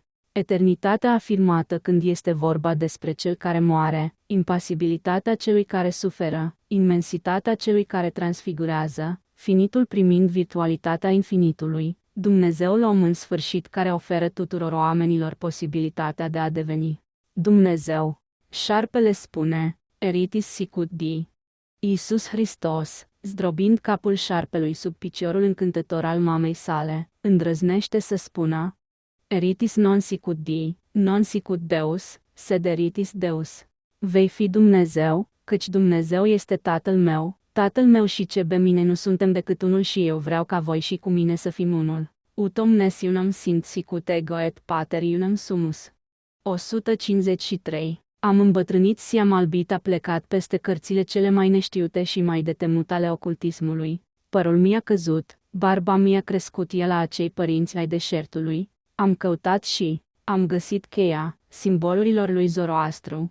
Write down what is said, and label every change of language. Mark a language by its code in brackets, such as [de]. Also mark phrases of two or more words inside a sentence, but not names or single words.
[ro] Eternitatea afirmată când este vorba despre cel care moare, impasibilitatea celui care suferă, imensitatea celui care transfigurează, finitul primind virtualitatea infinitului, Dumnezeul om în sfârșit care oferă tuturor oamenilor posibilitatea de a deveni Dumnezeu. Șarpele spune, [la] Eritis sicut di. [ro] Iisus Hristos, zdrobind capul șarpelui sub piciorul încântător al mamei sale, îndrăznește să spună, [la] Eritis non sicut di, non sicut Deus, sed eritis Deus. [ro] Vei fi Dumnezeu, căci Dumnezeu este Tatăl meu și ce be mine nu suntem decât unul și eu vreau ca voi și cu mine să fim unul. [la] Utom nes unum sint sicut ego et pater unum sumus. [ro] 153. Am îmbătrânit și am albit a plecat peste cărțile cele mai neștiute și mai de temut ale ocultismului. Părul mi-a căzut, barba mi-a crescut la acei părinți ai deșertului. Am căutat și am găsit cheia simbolurilor lui Zoroastru.